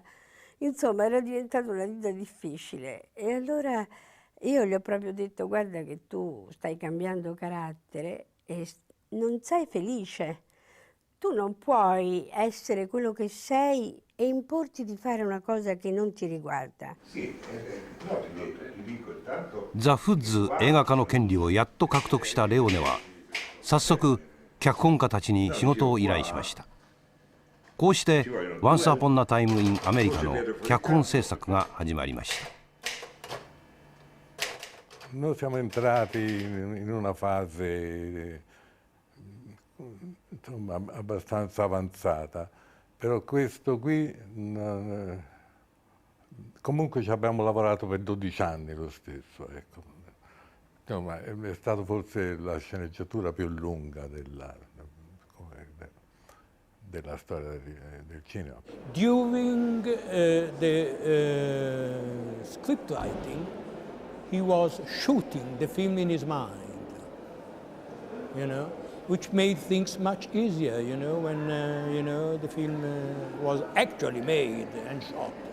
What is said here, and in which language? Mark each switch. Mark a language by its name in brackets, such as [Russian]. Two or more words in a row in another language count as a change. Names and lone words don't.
[Italian] Insomma, era diventata una vita difficile e allora io gli ho proprio detto: guarda che tu stai cambiando carattere e non sei felice. Tu non puoi essere quello che sei e importi di fare una cosa che non ti riguarda. [Japanese] ザ・フッズ映画化の権利をやっと獲得したレオネは早速脚本家たちに仕事を依頼しました。こうして「Once Upon a Time in America」の脚本制作が始まりました。 [Italian] Noi siamo entrati in una fase insomma, abbastanza avanzata, però questo qui comunque ci abbiamo lavorato per 12 anni lo stesso, ecco. Insomma, è stata forse la sceneggiatura più lunga della storia del cinema. [English] During the script writing, he was shooting the film in his mind, you know, which made things much easier, you know, when, you know, the film was actually made and shot.